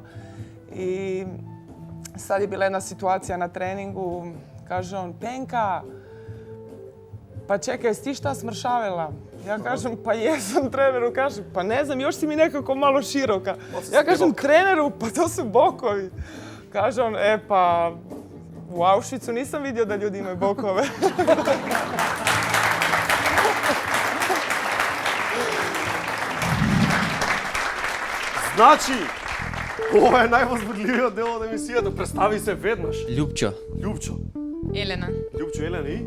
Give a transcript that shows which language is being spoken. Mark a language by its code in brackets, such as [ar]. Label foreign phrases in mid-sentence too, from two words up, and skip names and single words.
[hr] I sad je bila jedna situacija na treningu, kaže on, Penka, pa čekaj, jesi ti šta smršavila? Ja kažem, pa jesam treneru, kaže, pa ne znam, još si mi nekako malo široka. Ja kažem, treneru, pa to su bokovi. Kaže on, pa u Auschwitzu nisam vidio da ljudi imaju bokove. [mk] Значи, ова е највозбудливиот дел од емисијата. Представи се веднаш. Ljupčo. Љупчо. Елена. Љупчо, Елена и?